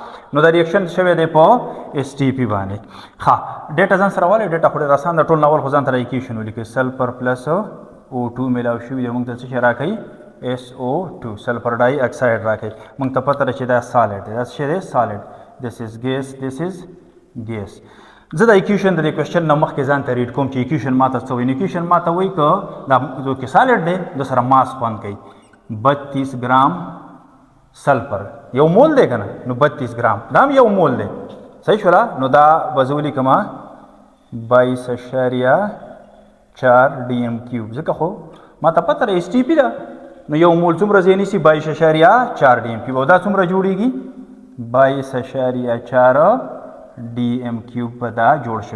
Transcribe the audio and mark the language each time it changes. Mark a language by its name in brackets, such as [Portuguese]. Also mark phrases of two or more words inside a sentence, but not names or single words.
[Pashto] نو دا ریاکشن شوی دی په STP باندې ښه. ډیټا ځان سره والئ. ډیټا خو ډېر اسان ده. ټول ناول خو ځان ته ایکویشن ولیکئ. [English] sulfur plus [Pashto] O2 میلاو شوي دی. موږ ته څه شی راکوي؟ SO2 [English] sulfur dioxide [Pashto] راکوي. موږ ته پته ده چې دا سالډ دی. دا څه شی دی؟ سالډ. [English] this is gas. [Pashto] زه د ایکویشن د دې کوېسچن نه مخکې ځان ته ریډ کوم چې ایکویشن ماته څه وایي. ایکویشن ماته وایي که دا کې سالډ دی د سره ماس خوند کوي 32 ګرام سلفر. یو مول دی که نه نو 32 ګرام دا هم یو مول دی. صحیح شوله. نو دا به زه ولیکم 22.4 dm3 ځکه خو ماته پته ده STP ده نو یو مول څومره ځای نیسي 22.4 dm3 او دا څومره جوړیږي 22.4 dm3 په دا جوړ شوی.